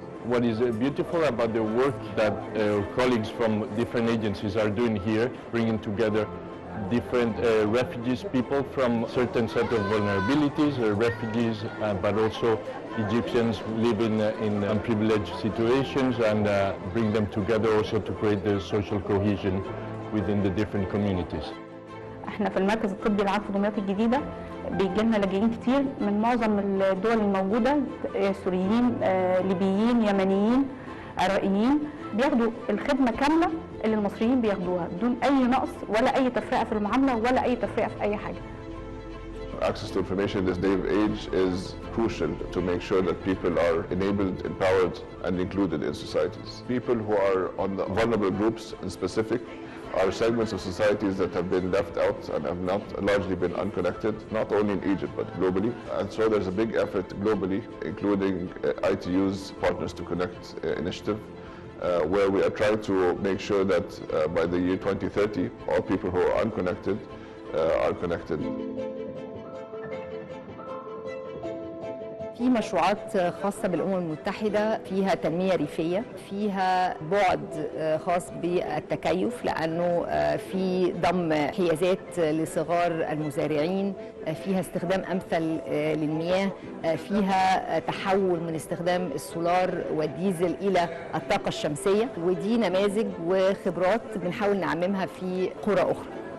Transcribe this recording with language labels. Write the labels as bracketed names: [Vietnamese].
[English] What is beautiful about the work that colleagues from different agencies are doing here, bringing together different refugees, people from certain set of vulnerabilities, refugees, but also Egyptians living in unprivileged situations, and bring them together also to create the social cohesion within the different communities. [Arabic] احنا في المركز الطبي العام في دمياط الجديده بيجي لنا لاجئين كتير من معظم الدول الموجوده، سوريين، ليبيين، يمنيين، عراقيين، بياخدوا الخدمه كامله اللي المصريين بياخدوها بدون اي نقص ولا اي تفرقه في المعامله ولا اي تفرقه في اي حاجه. [English] Access to information in this day of age is crucial to make sure that people are enabled, empowered, and included in societies. People who are on the vulnerable groups in specific are segments of societies that have been left out and have not largely been unconnected, not only in Egypt but globally. And so there's a big effort globally, including ITU's Partners to Connect initiative, where we are trying to make sure that by the year 2030, all people who are unconnected are connected. [Arabic] في مشروعات خاصة بالأمم المتحدة فيها تنمية ريفية، فيها بعد خاص بالتكيف لأنه في ضم حيازات لصغار المزارعين، فيها استخدام أمثل للمياه، فيها تحول من استخدام السولار والديزل إلى الطاقة الشمسية، ودي نماذج وخبرات بنحاول نعممها في قرى أخرى.